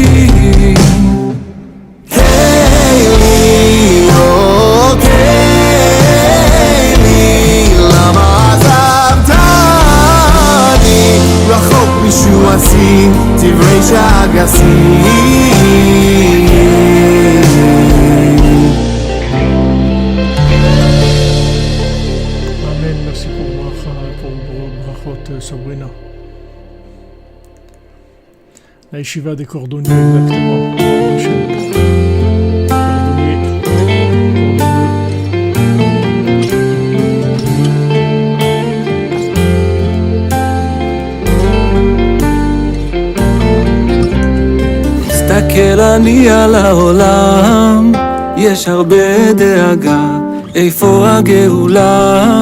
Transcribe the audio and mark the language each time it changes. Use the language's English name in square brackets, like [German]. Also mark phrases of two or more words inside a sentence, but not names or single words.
[Hebrew] קיילי, קיילי, למה עזבתני רחוק מישועתי, דברי שאגתי. [French] Merci pour brachot, Sabrina. La yeshiva des cordonniers, exactement. [Hebrew] מסתכל אני על העולם, יש הרבה דאגה, איפה הגאולה?